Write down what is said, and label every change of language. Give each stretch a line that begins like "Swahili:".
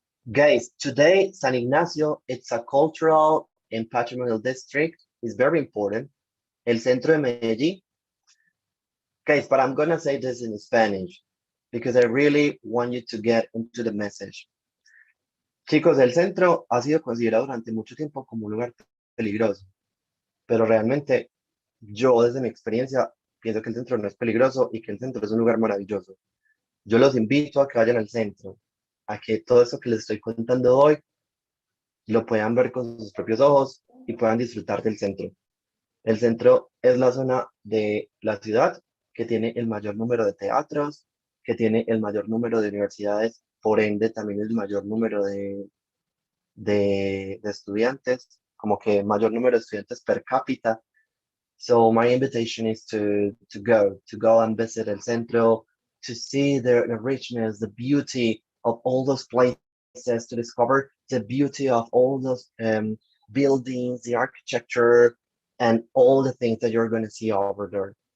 English: Guys, today San Ignacio, it's a cultural and patrimonial district. It's very important.
Spanish: El centro de Medellín.
English: Guys, but I'm gonna say this in Spanish because I really want you to get into the message.
Spanish: Chicos, el centro ha sido considerado durante mucho tiempo como un lugar peligroso, pero realmente yo desde mi experiencia pienso que el centro no es peligroso y que el centro es un lugar maravilloso. Yo los invito a que vayan al centro, a que todo eso que les estoy contando hoy lo puedan ver con sus propios ojos y puedan disfrutar del centro. El centro es la zona de la ciudad que tiene el mayor número de teatros, que tiene el mayor número de universidades, por ende también el mayor número de estudiantes, como que mayor número de estudiantes per cápita.
English: So my invitation is to go and visit El Centro, to see the richness, the beauty of all those places, to discover the beauty of all those buildings, the architecture, and all the things that you're going to see over there.